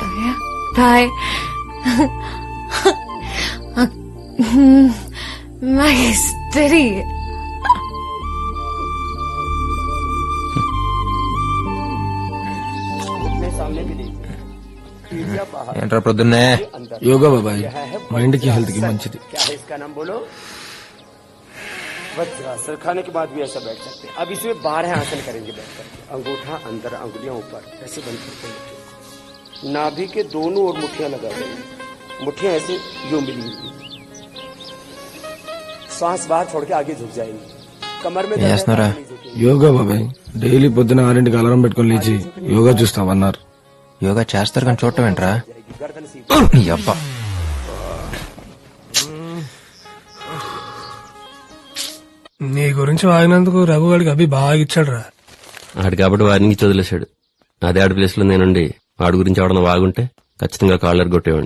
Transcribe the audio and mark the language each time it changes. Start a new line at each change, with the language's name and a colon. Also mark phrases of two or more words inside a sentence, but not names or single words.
Telugu: బాయ్. మహేశ్వరి. ఏంట్రా ప్రొద్దున్నే యోగా బాబాయ్ మైండ్ కి హెల్త్ కి మంచిది.
Hindi: वज्रासन खाने के बाद भी ऐसा बैठ सकते हैं. अब इसमें 12 आसन करेंगे बैठ करके. अंगूठा अंदर, अंगुलियां ऊपर, ऐसे बंद करते हैं. नाभि के दोनों ओर मुट्ठियां लगा देंगे. मुट्ठियां ऐसे यूं मिली हुई. श्वास बाहर छोड़ के आगे झुक जाएंगे. कमर में दर्द है, नहीं झुकेंगे.
Telugu: యోగా బాబాయ్ డైలీ పొద్దున 6ంటికి అలారం పెట్టుకుని లేచి యోగా చూస్తామన్నారు. యోగా చేస్తారు కానీ చూడటం ఏంట్రా?
Hindi: गर्दन सीधी.
Telugu: నీ అబ్బా. నీ గురించి వాగినందుకు రఘుగాడికి అభి బాగా ఇచ్చాడు రా. ఆడు కాబట్టి వారిని వదిలేశాడు. అదే ఆడి ప్లేస్ లో నేనుండి వాడి గురించి ఎవడన్నా వాగుంటే ఖచ్చితంగా కాలర్ కొట్టేవాడిని.